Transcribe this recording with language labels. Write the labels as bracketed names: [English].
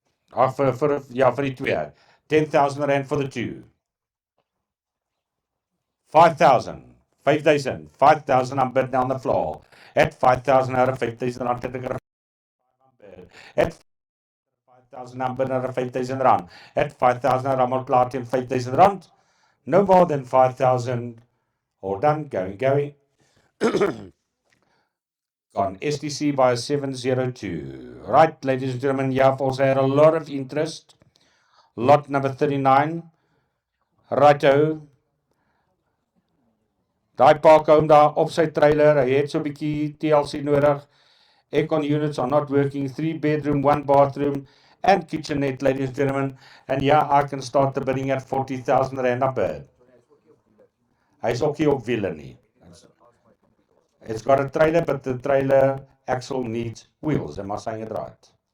[Afrikaans] Ag, vir die twee. [English] 10,000 rand for the two. 5,000, 5,000, 5,000, I'm bidding on the floor. At 5,000 out of 5,000 rand, [Afrikaans] het ek er 5 aan bid. [English] At 5,000, I'm bidding on 5,000 rand. At 5,000 rand, I'm klaar teen 5,000 rand. No more than 5,000. All done, going. Gone. STC by 702. Right, ladies and gentlemen, you have also had a lot of interest. Lot number 39. Righto. [Afrikaans] Daai parkhouse daar op sy trailer, hy het so 'n bietjie TLC nodig. [English] Aircon units are not working. 3 bedroom, 1 bathroom and kitchenette, ladies and gentlemen. And yeah, I can start the bidding at 40,000 rand a bid. [Afrikaans] Hy's ook nie op wiele nie. [English] It's got a trailer, but the trailer axle needs wheels. Am I saying it right?